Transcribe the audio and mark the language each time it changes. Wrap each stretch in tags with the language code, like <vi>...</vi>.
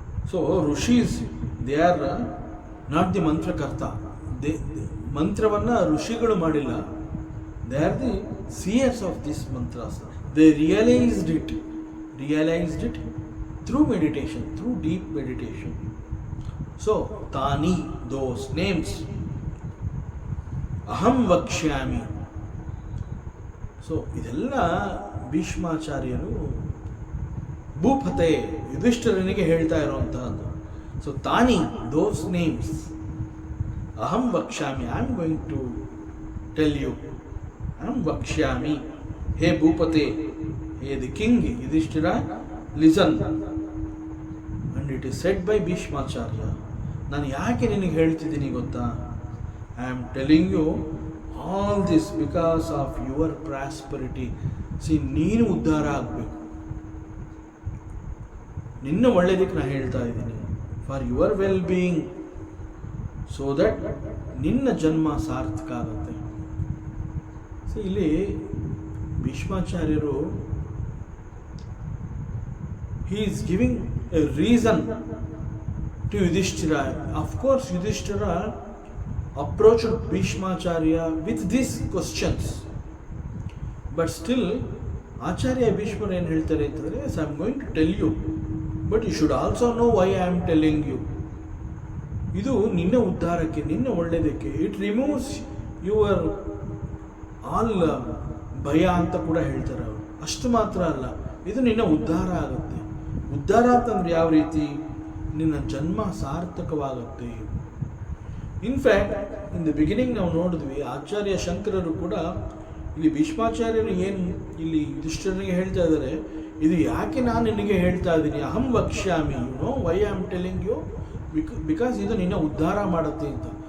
<en>So rishis, they are not the mantrakarta.</en> <kn>They ಮಂತ್ರವನ್ನು ಋಷಿಗಳು ಮಾಡಿಲ್ಲ.</kn> <en>They are the seers of this mantras. They realized it through meditation, through deep meditation. So tani, those names, aham vakshyami. So ಇದೆಲ್ಲ</en> <kn>ಭೀಷ್ಮಾಚಾರ್ಯರು ಭೂಪತೆ ಯುಧಿಷ್ಠಿರನಿಗೆ ಹೇಳ್ತಾ ಇರುವಂತಹದ್ದು.</kn> <en>So those names ನೇಮ್ಸ್ ಅಹಂ ವಕ್ಷ್ಯಾಮಿ, I am going to tell you, ಅಹಂ ವಕ್ಷ್ಯಾಮಿ, ಹೇ ಭೂಪತೆ, ಹೇ the king Yudhishthira, listen. And it is said by Bhishmacharya.</en> <kn>ನಾನು ಯಾಕೆ ನಿನಗೆ ಹೇಳ್ತಿದ್ದೀನಿ ಗೊತ್ತಾ?</kn> <en>I am telling you all this because of your prosperity.</en> <kn>ನೀನು ಉದ್ಧಾರ ಆಗಬೇಕು, ನಿನ್ನ ಒಳ್ಳೆಯದಕ್ಕೆ ನಾನು ಹೇಳ್ತಾ ಇದ್ದೀನಿ,</kn> <en>for your well being, so that</en> <kn>ನಿನ್ನ ಜನ್ಮ ಸಾರ್ಥಕ ಆಗುತ್ತೆ. ಇಲ್ಲಿ ಭೀಷ್ಮಾಚಾರ್ಯರು</kn> <en>he is giving a reason to Yudhishthira. Of course, Yudhishthira approached Bhishmacharya with these questions, but still Acharya Bhishma</en> <kn>ಏನು ಹೇಳ್ತಾರೆ ಅಂತಂದರೆ,</kn> <en>I am going to tell you, but you should also know why I am telling you.</en> <kn>ಇದು ನಿನ್ನ ಉದ್ಧಾರಕ್ಕೆ, ನಿನ್ನ ಒಳ್ಳೆಯದಕ್ಕೆ.</kn> <en>it removes your all</en> <kn>ಭಯ ಅಂತ ಕೂಡ ಹೇಳ್ತಾರೆ ಅವರು. ಅಷ್ಟು ಮಾತ್ರ ಅಲ್ಲ, ಇದು ನಿನ್ನ ಉದ್ಧಾರ ಆಗುತ್ತೆ. ಉದ್ಧಾರ ಅಂತಂದ್ರೆ ಯಾವ ರೀತಿ? ನಿನ್ನ ಜನ್ಮ ಸಾರ್ಥಕವಾಗುತ್ತೆ.</kn> <en>in fact in the beginning</en> <kn>ನಾವು ನೋಡಿದ್ವಿ, ಆಚಾರ್ಯ ಶಂಕರರು ಕೂಡ ಇಲ್ಲಿ ಭೀಷ್ಮಾಚಾರ್ಯರು ಏನು ಇಲ್ಲಿ ಯುಧಿಷ್ಠಿರನಿಗೆ ಹೇಳ್ತಾ ಇದ್ದಾರೆ, ಇದು ಯಾಕೆ ನಾನು ನಿನಗೆ ಹೇಳ್ತಾ ಇದ್ದೀನಿ, ಅಹಂ ವಕ್ಷ್ಯಾಮಿ,</kn> <en>you know why I am telling you, because</en> <kn>ಇದು ನಿನ್ನ ಉದ್ಧಾರ ಮಾಡುತ್ತೆ ಅಂತ.</kn>